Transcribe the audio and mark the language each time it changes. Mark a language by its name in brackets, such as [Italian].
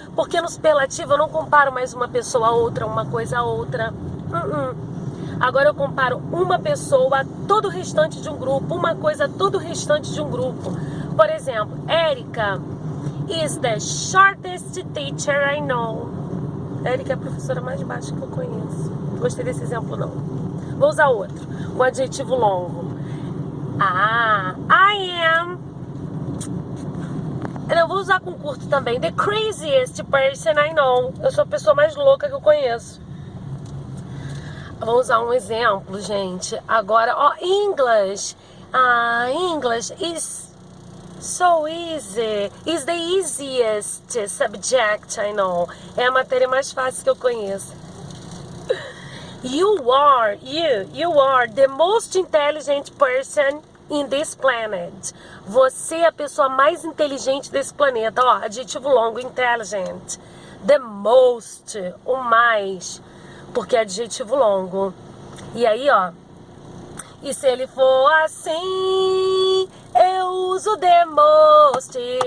[Portuguese] Porque no superlativo eu não comparo mais uma pessoa a outra, uma coisa a outra. Agora eu comparo uma pessoa a todo o restante de um grupo, uma coisa a todo o restante de um grupo. Por exemplo, [English] Erika is the shortest teacher I know. [Portuguese] Erika é a professora mais baixa que eu conheço. Gostei desse exemplo, não. Vou usar outro. Um adjetivo longo. [English] I am... [Portuguese] Eu vou usar com curto também. [English] The craziest person I know. [Portuguese] Eu sou a pessoa mais louca que eu conheço. Vou usar um exemplo, gente. Agora, ó, [English] English. English is so easy. Is the easiest subject I know. [Portuguese] É a matéria mais fácil que eu conheço. [English] You are the most intelligent person in this planet. [Portuguese] Você é a pessoa mais inteligente desse planeta. Ó, adjetivo longo, intelligent. The most, o mais, porque é adjetivo longo. E aí, ó, e se ele for assim, eu uso the most.